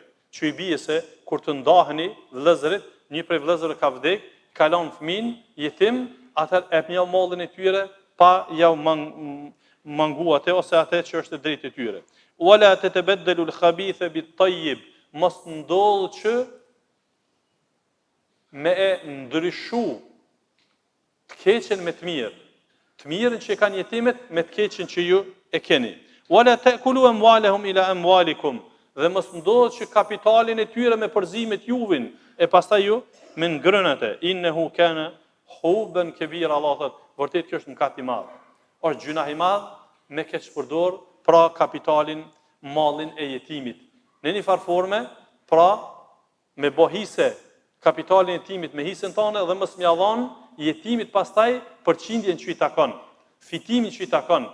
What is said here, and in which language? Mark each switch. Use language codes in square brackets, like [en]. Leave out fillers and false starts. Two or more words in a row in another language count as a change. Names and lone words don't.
[sq] Që i bie se kur të ndaheni vëllezërit, një prej vëllezërve ka vdek, kalon fëmin, jetim, atëherë epnjau mallin e tyre pa ja mangu atë ose atë që është drejt e tyre. [ar] ولا تتبدلوا الخبيث بالطيب, [sq] mos ndodh që me e ndryshu të keqen me të mirë. Të mirën që kanë jetimet me të keqen që ju e keni. [ar] ولا تأكلوا أموالهم إلى أموالكم, [sq] dhe mos ndodh që kapitalin e tyre me përzimet juvin e pastaj ju me ngrënate. [ar] إنه كان حوبا كبيرا, [sq] Allah thot, vërtet kjo është mëkat i madh. Është gjuna i madh me keq përdor pra kapitalin, mallin e jetimit. Në një farë forme, pra me bohise kapitalin e jetimit me hisën tonë dhe mos m'ia dhon jetimit pastaj përqindjen që i takon, fitimin që i takon.